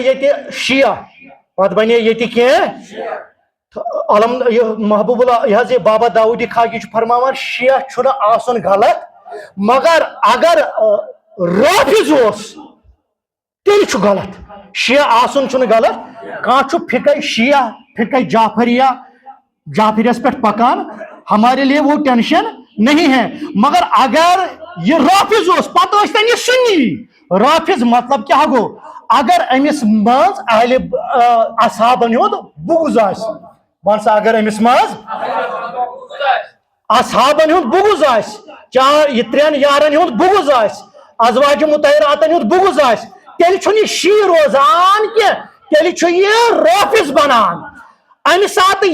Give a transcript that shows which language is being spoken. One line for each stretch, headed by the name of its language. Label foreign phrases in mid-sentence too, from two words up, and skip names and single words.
Kashmiri: ییٚتہِ شیعہ پتہٕ بنے ییٚتہِ کینٛہہ علم محبوب اللہ یہ حظ یہ بابا داؤدی خاکی چھُ فرماوان شیعہ چھُنہٕ آسُن غلط مگر اگر رافض اوس تیٚلہِ چھُ غلط شیعہ آسُن چھُنہٕ غلط کانٛہہ چھُ فِقہ شیعہ فِقہ جعفریس پٮ۪ٹھ پکان
Urdu: ہمارے لیے وہ ٹینشن نہیں ہے
Kashmiri: مگر اگر یہ رافض اوس پتہٕ ٲسۍتن یہِ سُنی رافض مطلب کیٛاہ گوٚو اگر أمِس منٛز اہلِ اصحابن ہُنٛد بغض آسہِ ون سا اگر أمِس منٛز اصحابن ہُنٛد بغض آسہِ چار یہِ ترٛٮ۪ن یارن ہُنٛد بغض آسہِ ازواج مطہراتن ہُنٛد بغض آسہِ تیٚلہِ چھُنہٕ یہِ شیعہ روزان کینٛہہ تیٚلہِ چھُ یہِ رافض بنان امہِ ساتہٕ